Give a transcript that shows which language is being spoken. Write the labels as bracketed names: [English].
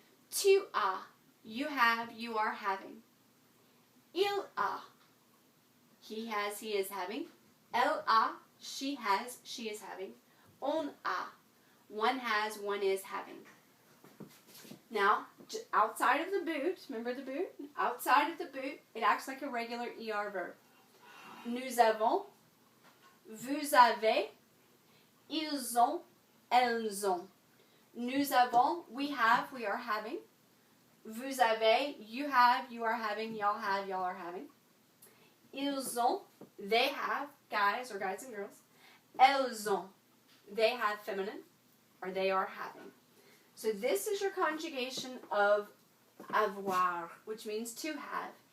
[French] Tu as, [English] you have, you are having. [French] Il a, [English] he has, he is having. [French] Elle a, [English] she has, she is having. [French] On a, [English] one has, one is having. Now, outside of the boot, remember the boot? Outside of the boot, it acts like a regular ER verb. [French] Nous avons, vous avez, ils ont, elles ont. Nous avons, [English] we have, we are having. [French] Vous avez, [English] you have, you are having, y'all have, y'all are having. [French] Ils ont, [English] they have, guys or guys and girls. [French] Elles ont, [English] they have feminine, or they are having. So this is your conjugation of avoir, which means to have.